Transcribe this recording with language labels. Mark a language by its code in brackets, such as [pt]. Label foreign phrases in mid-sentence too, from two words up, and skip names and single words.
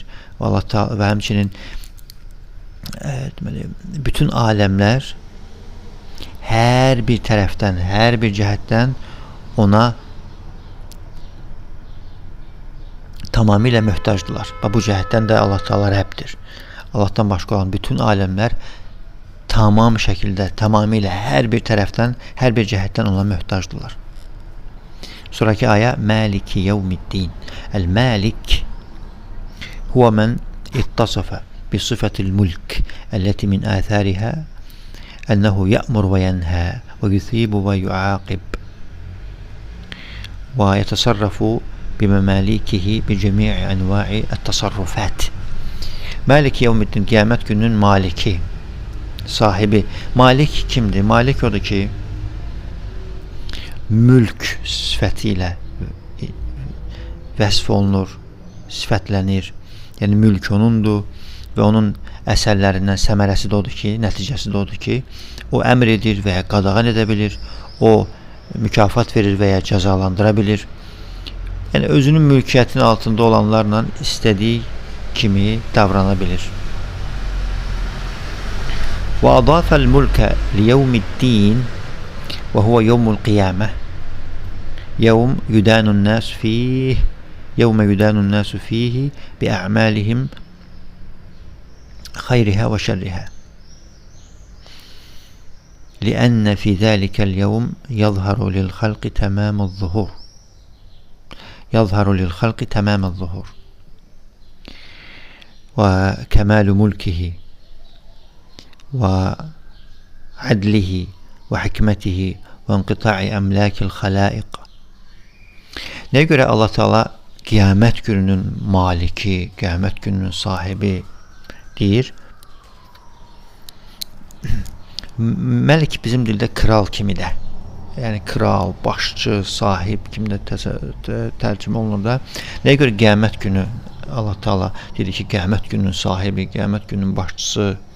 [az] Və Allah Teala və həmçinin bütün aləmlər hər bir tərəfdən, hər bir cəhətdən ona tamamilə möhtacdılar. Və bu cəhətdən də Allah Teala Rəbbdir. Allahdan başqa olan bütün aləmlər tamam şəkildə, tamamilə hər bir tərəfdən, hər bir cəhətdən ona möhtacdılar. Sonraki ayə [ar] مالك يوم الدين. المالك هو من اتصف بصفة الملك التي من آثارها أنه يأمر وينهى ويثيب ويعاقب ويتصرف بممالكه بجميع أنواع التصرفات. مالك يوم الدين, [tr] kıyamet gününün maliki, sahibi. [az] Malik kimdir? Malik odur ki mülk sifətilə vəsf olunur, sifətlənir. Yəni mülk onundur və onun əsərlərindən səmərəsi də odur ki, nəticəsi də odur ki, o əmr edir və ya qadağan edə bilir, o mükafat verir və ya cəzalandıra bilir. Yəni özünün mülkiyyətinin altında olanlarla istədiyi kimi davrana bilir. [ar] وأضاف الملك ليوم الدين وهو يوم القيامة. يوم يدان الناس فيه، يوم يدان الناس فيه بأعمالهم خيرها وشرها. لأن في ذلك اليوم يظهر للخلق تمام الظهور. يظهر للخلق تمام الظهور وكمال ملكه وعدله وحكمته وانقطاع أملاك الخلائق. [tr] Neye göre Allah Teala kıyamet gününün maliki, kıyamet gününün sahibi deyir? [az] Məlik bizim dildə kral kimi də. Yəni kral, başçı, sahib kimi də tərcümə olunur da. Nəyə görə qiyamət günü Allah Teala dedi ki, qiyamət gününün sahibi, qiyamət gününün başçısı?